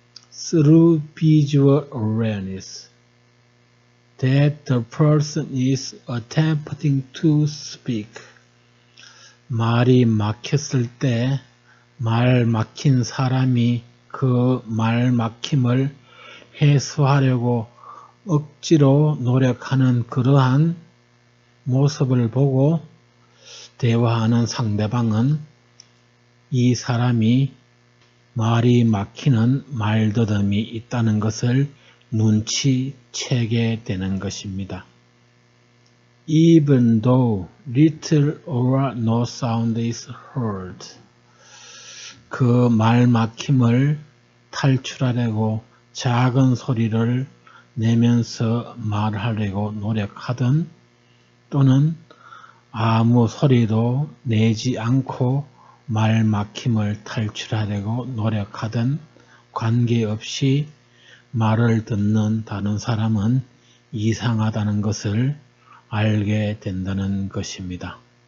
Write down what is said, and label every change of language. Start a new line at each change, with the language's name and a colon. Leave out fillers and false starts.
English: Through visual awareness that the person is attempting to speak.
Korean: 말이 막혔을 때 말 막힌 사람이 그 말 막힘을 해소하려고 억지로 노력하는 그러한 모습을 보고 대화하는 상대방은 이 사람이 말이 막히는 말더듬이 있다는 것을 눈치채게 되는 것입니다.
English: Even though little or no sound is heard.
Korean: 그 말 막힘을 탈출하려고 작은 소리를 내면서 말하려고 노력하든 또는 아무 소리도 내지 않고 말 막힘을 탈출하려고 노력하든 관계없이 말을 듣는 다른 사람은 이상하다는 것을 알게 된다는 것입니다.